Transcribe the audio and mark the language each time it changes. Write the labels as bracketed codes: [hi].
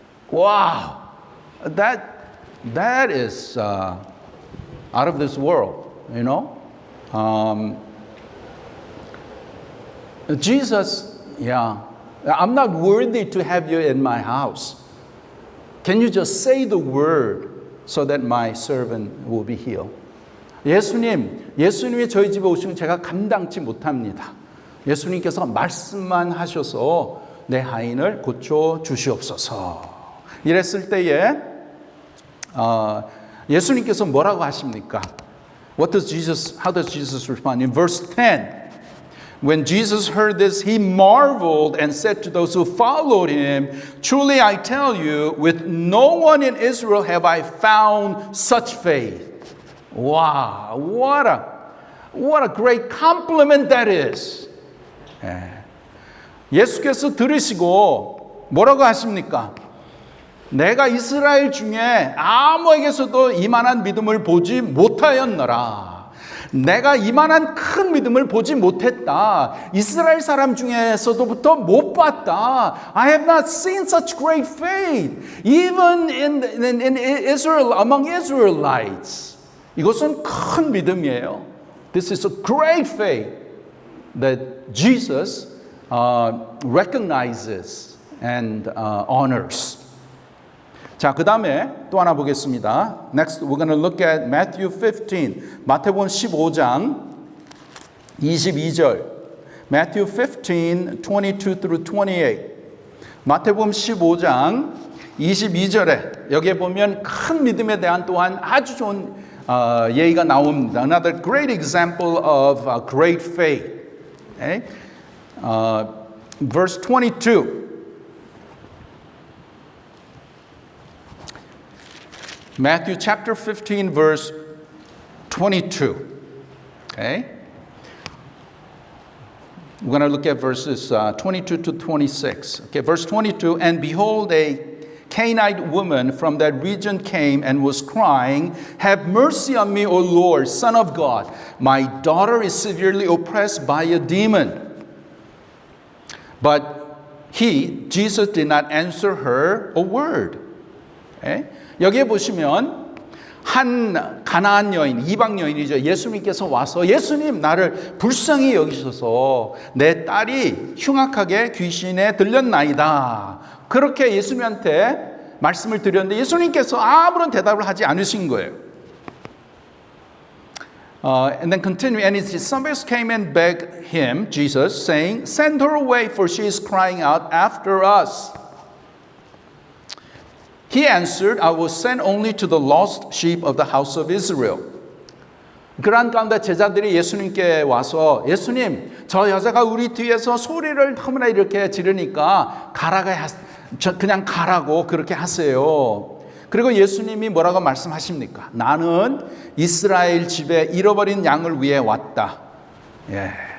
[en] Wow, that is out of this world, you know. Jesus, I'm not worthy to have you in my house. Can you just say the word so that my servant will be healed? [ko] 예수님이 저희 집에 오시면 제가 감당치 못합니다. 예수님께서 말씀만 하셔서 내 하인을 고쳐 주시옵소서. 이랬을 때에 예수님께서 뭐라고 하십니까? [en] How does Jesus respond? In verse 10, when Jesus heard this, he marveled and said to those who followed him, truly I tell you, with no one in Israel have I found such faith. Wow, what a great compliment that is. [ko] 예수께서 들으시고 뭐라고 하십니까? 내가 이스라엘 중에 아무에게서도 이만한 믿음을 보지 못하였노라. 내가 이만한 큰 믿음을 보지 못했다. 이스라엘 사람 중에서도부터 못 봤다. [en] I have not seen such great faith, even in Israel, among Israelites. [ko] 이것은 큰 믿음이에요. [en] This is a great faith that Jesus recognizes and honors. [ko] 자, 그 다음에 또 하나 보겠습니다. [en] Next, we're going to look at Matthew 15. [ko] 마태복음 15장 22절. [en] Matthew 15, 22 through 28. [ko] 마태복음 15장 22절에 여기에 보면 큰 믿음에 대한 또한 아주 좋은 예의가 나옵니다. [en] Another great example of great faith. Okay? Verse 22. Matthew chapter 15, verse 22. Okay? We're going to look at verses 22 to 26. Okay, verse 22. And behold, a Canaanite woman from that region came and was crying, have mercy on me, O Lord, Son of God. My daughter is severely oppressed by a demon. But Jesus did not answer her a word. Okay? [ko] 여기에 보시면 한 가나안 여인, 이방 여인이죠. 예수님께서 와서 예수님 나를 불쌍히 여기셔서 내 딸이 흉악하게 귀신에 들렸나이다. 그렇게 예수님한테 말씀을 드렸는데 예수님께서 아무런 대답을 하지 않으신 거예요. [en] And then continue, and his disciples came and begged him, Jesus, saying, "Send her away, for she is crying out after us." He answered, "I will send only to the lost sheep of the house of Israel." [ko] 그러한 가운데 제자들이 예수님께 와서, 예수님, 저 여자가 우리 뒤에서 소리를 너무나 이렇게 지르니까 그냥 가라고 그렇게 하세요. 그리고 예수님이 뭐라고 말씀하십니까? 나는 이스라엘 집에 잃어버린 양을 위해 왔다. 예.